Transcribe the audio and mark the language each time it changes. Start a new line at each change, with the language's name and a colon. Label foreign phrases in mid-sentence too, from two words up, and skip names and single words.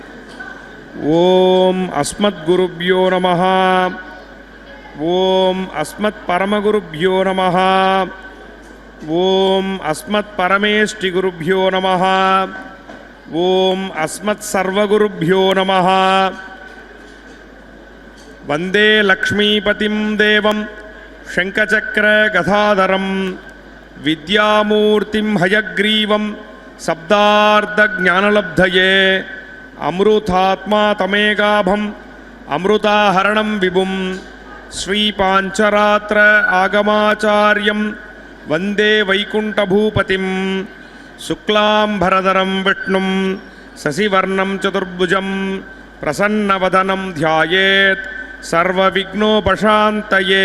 Sanskrit: ओम् अस्मद् गुरुभ्यो नमः, ओम् अस्मद् परमगुरुभ्यो नमः, ओम् अस्मद् परमेष्ठि गुरुभ्यो नमः, ओम् अस्मद् सर्वगुरुभ्यो नमः. वंदे लक्ष्मीपतिं देवं शंखचक्र गदाधरं विद्यामूर्तिं हयग्रीवं शब्दार्धज्ञानलब्धये अमृतात्मा तमेगाभं अमृताहरणं विभुं श्रीपांचरात्र आगमाचार्यं वंदे वैकुंठभूपतिं शुक्लांभरधरं विष्णुं शशिवर्णं चतुर्भुजं प्रसन्नवदनं ध्यायेत् सर्वविघ्नोपशान्तये.